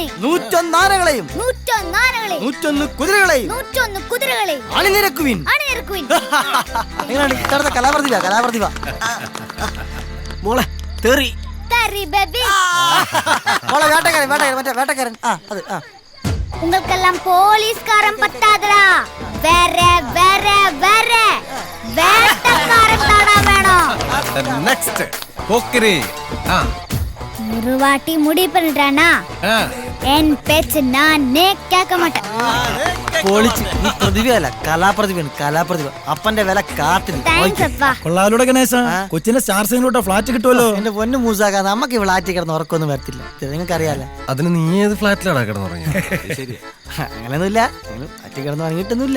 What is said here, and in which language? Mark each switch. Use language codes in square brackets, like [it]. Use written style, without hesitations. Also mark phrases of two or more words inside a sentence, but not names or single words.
[ml] 101 ആനകളെയും 101 ആനകളെ 101 കുതിരകളെയും 101 കുതിരകളെ അണിനിരക്കുവിൻ. അണിനിരക്കുവിൻ. എങ്ങനെയാണ് ഇത്തരത്തെ കലാപ്രതിഭ? മോളെ തെറി. തരി ബേബി. മോളെ വേട്ടക്കാരൻ. [ta] உங்களுக்கெல்லாம் போலீஸ்காரன் பத்தாதடா. வேற வேற வேற வேட்டக்காரன் தானா வேணும். [ml] നെക്സ്റ്റ് പോക്കിരി. [ta] ஒரு வாட்டி முடிவு பண்ணிட்டானா என் பேச்சு நானே கேட்க மாட்டேன். [ml] പൊളിച്ച്. നീ പ്രതിഭയല്ല, കലാപ്രതിഭ. അപ്പന്റെ വില കാത്തിരി. താങ്ക്സ് അപ്പാ. കൊള്ളാലോടെ ഗണേശ, കൊച്ചിന്റെ സ്റ്റാർ സിംഗിലോട്ട് ഫ്ലാറ്റ് കിട്ടുമല്ലോ. എന്റെ പൊന്നു മൂസാക്ക, നമുക്ക് ഇവിടെ ആറ്റി കിടന്ന് ഉറക്കൊന്നും വരത്തില്ല, നിങ്ങൾക്ക് അറിയാലോ. അതിന് നീ ഏത് ഫ്ലാറ്റിലാണ് കിടന്നുറങ്ങിയത്? അങ്ങനെയൊന്നുമില്ല, ആറ്റി കിടന്ന് ഉറങ്ങിയിട്ടൊന്നുമില്ല.